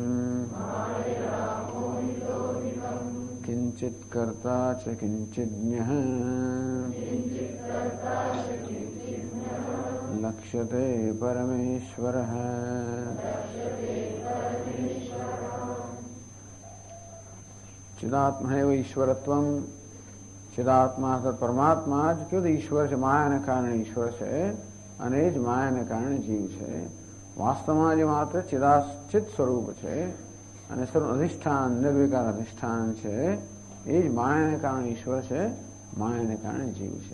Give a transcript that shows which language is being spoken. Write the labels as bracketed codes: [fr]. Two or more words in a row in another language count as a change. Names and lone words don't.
[sa] किञ्चित् कर्ता च किञ्चिज्ञः लक्ष्यते परमेश्वरः। [hi] चिदात्मा है वो ईश्वरत्वम। [gu] ચિદાત્મા અર્થાત પરમાત્મા જ કયું ઈશ્વર છે, માયાને કારણે ઈશ્વર છે અને જ માયાને કારણે જીવ છે. વાસ્તવમાં જે માત્ર ચિદાચિત સ્વરૂપ છે અને સર્વ અધિષ્ઠાન નિર્વિકાર અધિષ્ઠાન છે એ જ માયાને કારણે ઈશ્વર છે, માયાને કારણે જીવ છે.